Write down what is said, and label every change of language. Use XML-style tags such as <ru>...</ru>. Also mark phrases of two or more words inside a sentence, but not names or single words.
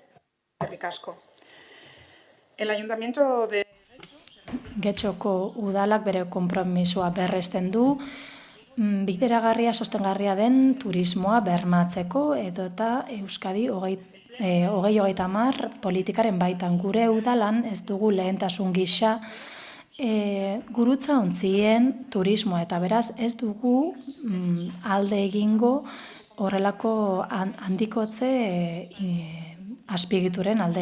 <eu>Eskerrik asko.</eu> <es>El Ayuntamiento de</es> <eu>Getxoko udalak bere konpromisoa berresten du, bideragarria, sostengarria den turismoa bermatzeko edota Euskadi 2030 politikaren baitan. Gure udalan ez dugu lehentasun gisa gurutza ontzien turismoa eta beraz ez dugu alde egingo horrelako handikotze azpiegituren alde.</eu>